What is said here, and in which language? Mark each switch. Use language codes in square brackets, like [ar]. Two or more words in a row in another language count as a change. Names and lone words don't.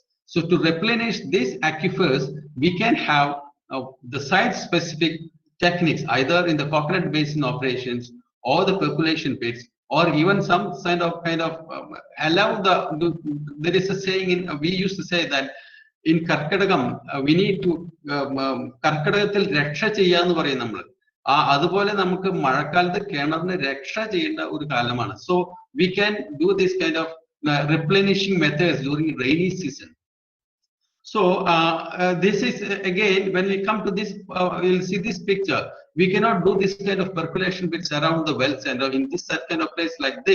[en] So to replenish these aquifers, we can have the site-specific techniques, either in the coconut basin operations or the percolation pits, or even some kind of allow there is a saying in we used to say that in Karkadagam we need to [ml] കർക്കടകത്തിൽ രക്ഷ ചെയ്യണം പറയും നമ്മൾ അതുപോലെ നമുക്ക് മഴക്കാലത്ത് കിണറിനെ രക്ഷ ചെയ്യേണ്ട ഒരു കാലമാണ്. [en] So we can do this kind of replenishing methods during rainy season. So this is again, when we come to this, you'll see this picture. We cannot do this kind of percolation bits around the wells and in this kind of place like this.